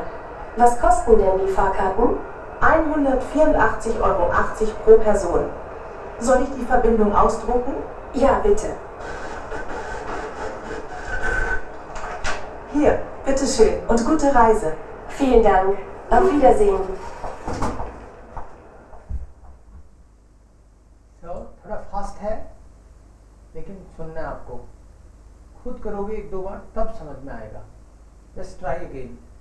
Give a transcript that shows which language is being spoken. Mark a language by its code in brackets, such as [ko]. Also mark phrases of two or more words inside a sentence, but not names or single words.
[de] Was kosten denn die Fahrkarten? 184,80 Euro pro Person. Soll ich die Verbindung ausdrucken? Ja, bitte. Hier, bitteschön und gute Reise. Vielen Dank. Auf Wiedersehen. [hi] तो थोड़ा फास्ट है लेकिन सुनना है आपको, खुद करोगे 1-2 बार तब समझ में आएगा. [en] just try again.